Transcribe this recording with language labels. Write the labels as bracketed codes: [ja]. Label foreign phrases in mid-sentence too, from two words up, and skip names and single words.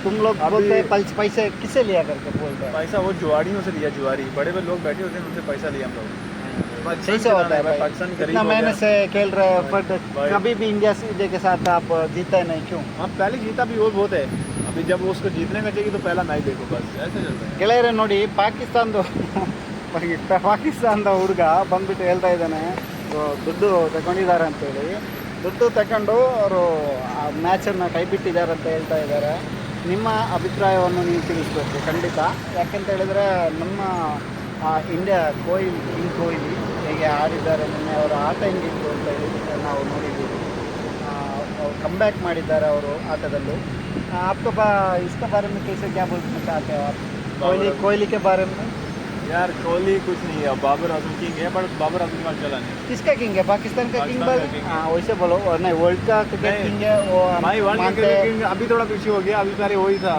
[hi] तुम लोग बोलते हैं पैसे किससे लिया करके बोलते हैं? पैसा वो जुआड़ियों से लिया, जुआरी बड़े बड़े लोग बैठे होते हैं, उनसे पैसा लिया हम लोग। सही से होता है भाई, पाकिस्तान इतना महीने से खेल रहे हैं, बट कभी भी इंडिया के साथ आप जीता नहीं, क्यों? हाँ, पहले जीता भी वो बहुत है, अभी जब उसको जीतने का चाहिए तो पहला मैच देखो, बस ऐसे चलता है। [kn] ಗೆಳೆಯರೆ ನೋಡಿ, ಪಾಕಿಸ್ತಾನದ ಹುಡುಗ ಬಂದ್ಬಿಟ್ಟು ಹೇಳ್ತಾ ಇದ್ದಾನೆ ದುಡ್ಡು ತಗೊಂಡಿದ್ದಾರೆ ಅಂತೇಳಿ. ದುಡ್ಡು ತಗೊಂಡು ಅವರು ಆ ಮ್ಯಾಚನ್ನು ಕೈ ಬಿಟ್ಟಿದ್ದಾರೆ ಅಂತ ಹೇಳ್ತಾ ಇದ್ದಾರೆ. ನಿಮ್ಮ ಅಭಿಪ್ರಾಯವನ್ನು ನೀವು ತಿಳಿಸ್ಬೇಕು ಖಂಡಿತ. ಯಾಕೆಂತ ಹೇಳಿದರೆ ನಮ್ಮ ಇಂಡಿಯಾ ಕಿಂಗ್ ಕೊಹ್ಲಿ ಹೇಗೆ ಆಡಿದ್ದಾರೆ, ನಿನ್ನೆ ಅವರ ಆಟ ಹೆಂಗಿತ್ತು ಅಂತ ಹೇಳಿ ನಾವು ನೋಡಿದ್ದೀವಿ. ಕಮ್ಬ್ಯಾಕ್ ಮಾಡಿದ್ದಾರೆ ಅವರು ಆಟದಲ್ಲಿ. [hi] आपको इसके बारे में कैसे क्या बोलना चाहते हो आप? कोहली के बारे में? यार कोहली कुछ नहीं है, बाबर आजम किंग है, पर बाबर आजम का चला नहीं। किसका किंग है? पाकिस्तान का किंग बोलो। हाँ, वैसे बोलो। और नहीं, वर्ल्ड का क्रिकेट किंग है वो भाई, वर्ल्ड का क्रिकेट किंग अभी थोड़ा पीछे हो गया, अभी पहले वही था।